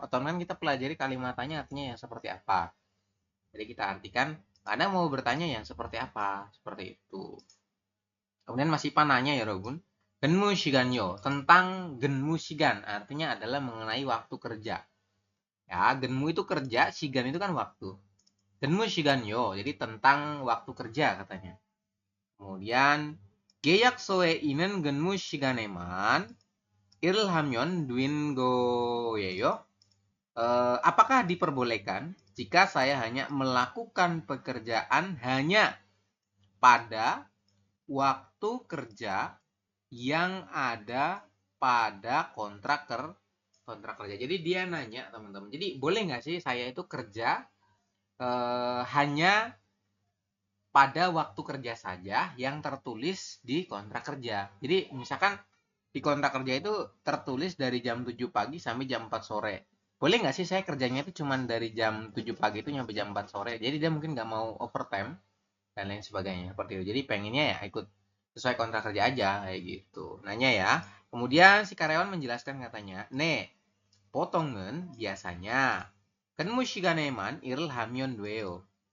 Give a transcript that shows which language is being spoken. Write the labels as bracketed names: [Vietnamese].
[Indonesian] Oton kan kita pelajari kalimatannya artinya yang seperti apa. Jadi kita artikan Anda mau bertanya yang seperti apa, seperti itu. Kemudian masih pananya ya Robun. Genmu shiganyo, tentang genmu shigan artinya adalah mengenai waktu kerja. Ya, genmu itu kerja, shigan itu kan waktu. Genmu shiganyo, jadi tentang waktu kerja katanya. [Korean] Kemudian 계약서에 있는 근무 시간에만 일하면 되는 거예요? [Indonesian] Apakah diperbolehkan jika saya hanya melakukan pekerjaan hanya pada waktu kerja yang ada pada kontrak kerja. Jadi dia nanya teman-teman, jadi boleh nggak sih saya itu kerja hanya pada waktu kerja saja yang tertulis di kontrak kerja. Jadi misalkan di kontrak kerja itu tertulis dari jam 7 pagi sampai jam 4 sore. Boleh nggak sih saya kerjanya itu cuma dari jam 7 pagi itu sampai jam 4 sore. Jadi dia mungkin nggak mau overtime dan lain sebagainya seperti itu. Jadi pengennya ya ikut sesuai kontrak kerja aja kayak gitu. Nanya ya. Kemudian si karyawan menjelaskan katanya, "Ne, [Korean] 보통은 biasanya 근무 시간에만 일을 하면 돼요.